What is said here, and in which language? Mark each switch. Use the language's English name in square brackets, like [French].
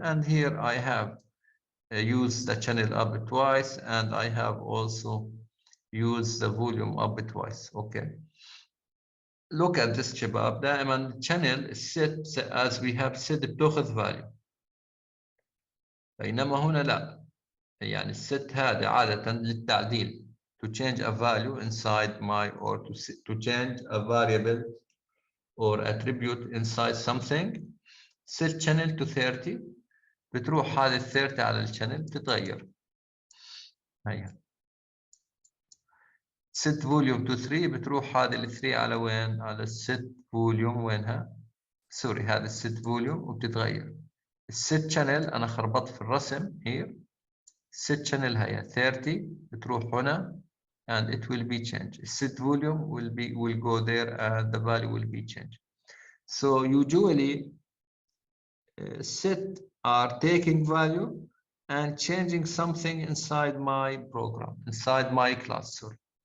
[English] And here I have used the channel up twice, and I have also used the volume up twice. Okay. Look at this [Arabic] شباب. دائما [English] channel is set as we have said [Arabic] بتاخذ [English] value. [Arabic] بينما هنا لا. يعني الست هذا عادة للتعديل. [English] To change a value inside or to change a variable or attribute inside something. Set channel to 30. [Arabic] بتروح هذه 30 على الشانل بتتغير. هيا. [English] set volume to 3 [Arabic] بتروح هذه ال 3 على وين؟ على set volume وينها؟ سوري هذا set volume وبتتغير. set channel أنا خربطت في الرسم [English] here. set channel [Arabic] هي 30 بتروح هنا [English] and it will be changed. Set volume will go there and the value will be changed. So usually set are taking value and changing something inside my program, inside my class, sorry.